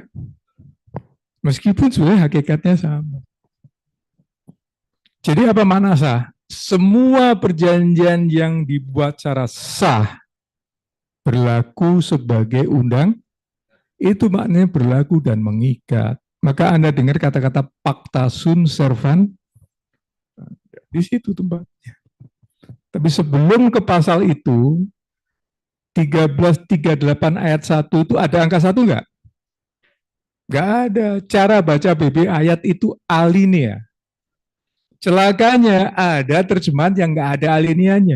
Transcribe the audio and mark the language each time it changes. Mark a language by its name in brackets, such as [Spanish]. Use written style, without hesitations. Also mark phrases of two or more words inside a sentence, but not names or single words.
[Indonesian] Meskipun sebenarnya hakikatnya sama. Jadi apa makna sah? Semua perjanjian yang dibuat secara sah berlaku sebagai undang, itu maknanya berlaku dan mengikat. Maka Anda dengar kata-kata [Latin] pacta sunt servant, [Indonesian] di situ tempatnya. Tapi sebelum ke pasal itu, 1338 ayat 1 itu ada angka 1 enggak? Enggak ada. Cara baca BB ayat itu alinea. Celakanya ada terjemahan yang enggak ada alineanya.